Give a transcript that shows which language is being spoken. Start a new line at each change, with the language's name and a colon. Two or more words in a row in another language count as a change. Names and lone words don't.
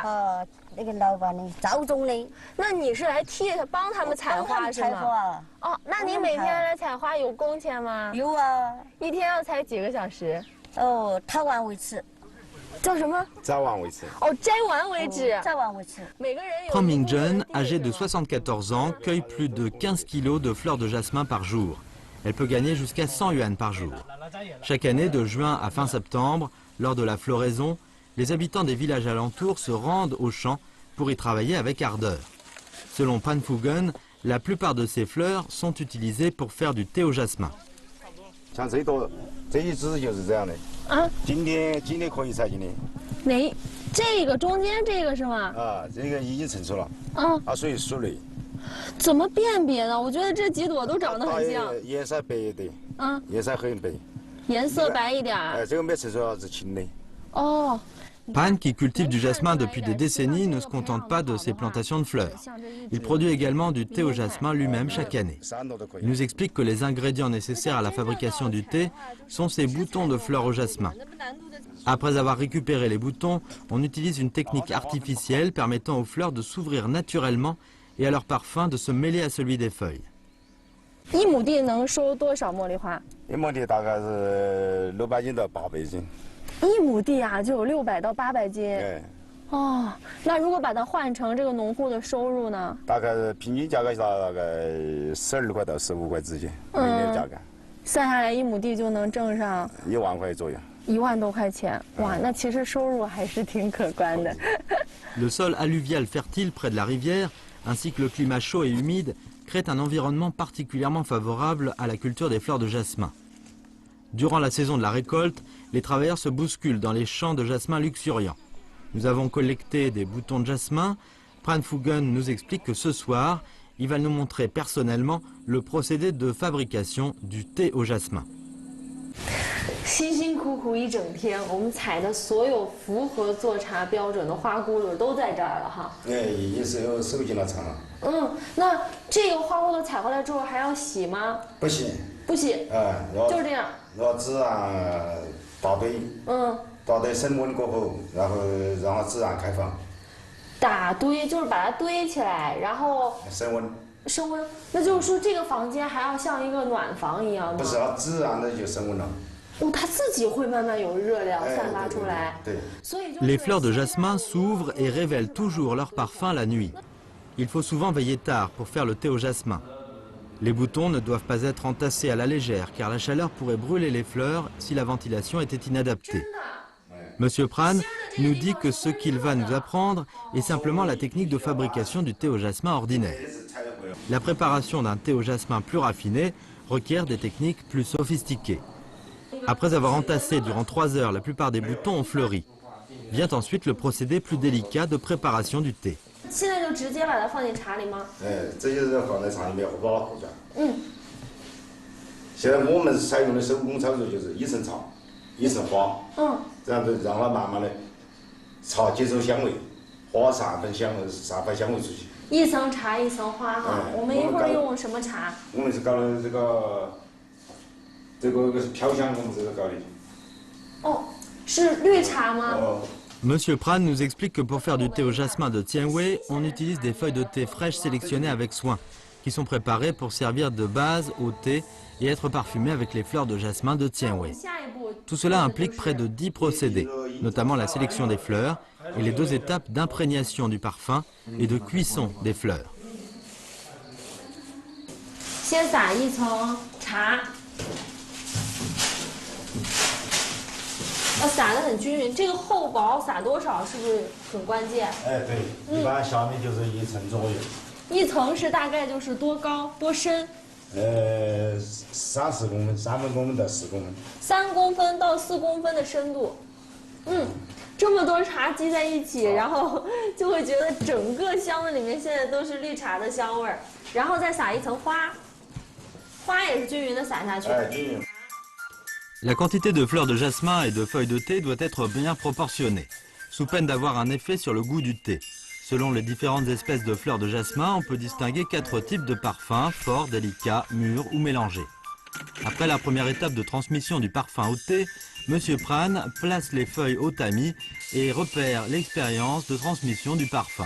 Chinese: 那个老板呢？赵总的。那你是来帮他们采花是吗？采花。哦，那你每天来采花有工钱吗？有啊。一天要采几个小时？哦，掏完为止。叫什么？摘完为止。哦，摘完为止。摘完为止。每个人有。
French: Pran Mingzhen, âgée de 74 ans, cueille plus de 15 kilos de fleurs de jasmin par jour. Elle peut gagner jusqu'à 100 yuan par jour. Chaque année, de juin à fin septembre, lors de la floraison, les habitants des villages alentours se rendent aux champs pour y travailler avec ardeur. Selon Pran Phugen, la plupart de ces fleurs sont utilisées pour faire du thé au jasmin.
Chinese: 像这一支就是这样的。啊，今天可以采今天。哪？这个中间这个是吗？啊，这个已经成熟了。所以熟了。怎么辨别呢？我觉得这几朵都长得很像。颜色白一点。颜色很白。颜色白一点。这个没成熟是青的。哦。
French: Pan, qui cultive du jasmin depuis des décennies, ne se contente pas de ses plantations de fleurs. Il produit également du thé au jasmin lui-même chaque année. Il nous explique que les ingrédients nécessaires à la fabrication du thé sont ces boutons de fleurs au jasmin. Après avoir récupéré les boutons, on utilise une technique artificielle permettant aux fleurs de s'ouvrir naturellement et à leur parfum de se mêler à celui des feuilles.
Chinese: 1 亩地能收多少茉莉花？1亩地大概是600斤到800斤。 1亩地啊，就有600到800斤。哦，那如果把它换成这个农户的收入呢？大概是平均价格大概12块到15块之间，每年的价格。算下来1亩地就能挣上 1万块左右。 1万多块钱，哇，那其实收入还是挺可观的。
French: Le sol alluvial fertile près de la rivière, ainsi que le climat chaud et humide, créent un environnement particulièrement favorable à la culture des fleurs de jasmin. Durant la saison de la récolte, les travailleurs se bousculent dans les champs de jasmin luxuriants. Nous avons collecté des boutons de jasmin. Pran Phugen nous explique que ce soir, il va nous montrer personnellement le procédé de fabrication du thé au jasmin.
Chinese: 辛辛苦苦一整天，我们采的所有符合做茶标准的花骨朵都在这儿了哈。也是有收进了厂了。那这个花骨朵采回来之后还要洗吗？不洗。不洗。就是这样。要自然打堆。打堆升温过后，然后让它自然开放。打堆就是把它堆起来，然后升温。升温，那就是说这个房间还要像一个暖房一样吗？不是，它自然的就升温了。它自己会慢慢有热量散发出来。
French: Les fleurs de jasmin s'ouvrent et révèlent toujours leur parfum la nuit. Il faut souvent veiller tard pour faire le thé au jasmin. Les boutons ne doivent pas être entassés à la légère car la chaleur pourrait brûler les fleurs si la ventilation était inadaptée. Monsieur Pran nous dit que ce qu'il va nous apprendre est simplement la technique de fabrication du thé au jasmin ordinaire. La préparation d'un thé au jasmin plus raffiné requiert des techniques plus sophistiquées. Après avoir entassé durant 3 heures la plupart des boutons ont fleuri. Vient ensuite le procédé plus délicat de préparation du thé.
Chinese: 现在就直接把它放进茶里吗？这就是放在茶里面保护着。现在我们采用的手工操作就是一层茶，一层花。这样子让它慢慢的茶接受香味，花散发香味出去。一层茶一层花哈。我们一会儿用什么茶？我们是搞的这个飘香，我们这个搞的。是绿茶吗？
French: Monsieur Pran nous explique que pour faire du thé au jasmin de Tianwei, on utilise des feuilles de thé fraîches sélectionnées avec soin, qui sont préparées pour servir de base au thé et être parfumées avec les fleurs de jasmin de Tianwei. Tout cela implique près de 10 procédés, notamment la sélection des fleurs et les 2 étapes d'imprégnation du parfum et de cuisson des fleurs.
Chinese: 先撒一层茶。要撒得很均匀，这个厚薄撒多少是不是很关键？对，一般下面就是1层左右。 1层是大概就是多高多深？3-4公分，3公分到4公分。 3公分到4公分的深度。这么多茶积在一起，然后就会觉得整个箱子里面现在都是绿茶的香味儿。然后再撒一层花，花也是均匀的撒下去。均匀。
French: La quantité de fleurs de jasmin et de feuilles de thé doit être bien proportionnée, sous peine d'avoir un effet sur le goût du thé. Selon les différentes espèces de fleurs de jasmin, on peut distinguer 4 types de parfums, forts, délicats, mûrs ou mélangés. Après la première étape de transmission du parfum au thé, Monsieur Pran place les feuilles au tamis et repère l'expérience de transmission du parfum.